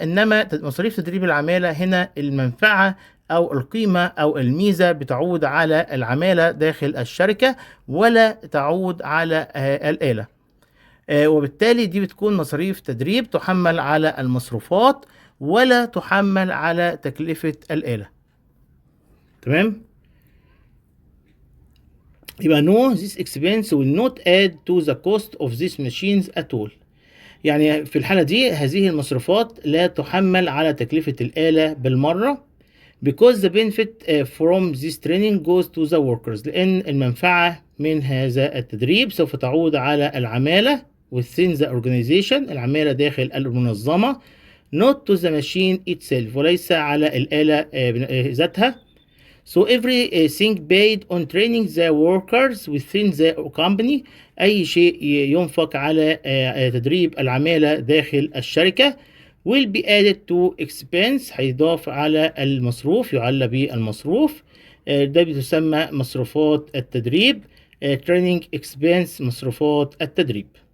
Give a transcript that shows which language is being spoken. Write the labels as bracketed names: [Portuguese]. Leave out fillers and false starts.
[Arabic] انما مصاريف تدريب العماله هنا المنفعه او القيمه او الميزه بتعود على العماله داخل الشركه، ولا تعود على الاله. وبالتالي دي بتكون مصاريف تدريب تحمل على المصروفات، ولا تحمل على تكلفه الاله. تمام؟ يبقى [English] no, this expense will not add to the cost of these machines at all. [Arabic] يعني في الحالة دي هذه المصروفات لا تحمل على تكلفة الآلة بالمرة. [English] because the benefit from this training goes to the workers. [Arabic] لأن المنفعة من هذا التدريب سوف تعود على العمالة [English] within the organization، [Arabic] العمالة داخل المنظمة، [English] not to the machine itself، [Arabic] وليس على الآلة ذاتها. [English] So everything paid on training the workers within the company، [Arabic] أي شيء ينفق على تدريب العمالة داخل الشركة [English] will be added to expense، [Arabic] هيضاف على المصروف، يعلى بالمصروف. ده بتسمى مصروفات التدريب، [English] training expense، [Arabic] مصروفات التدريب.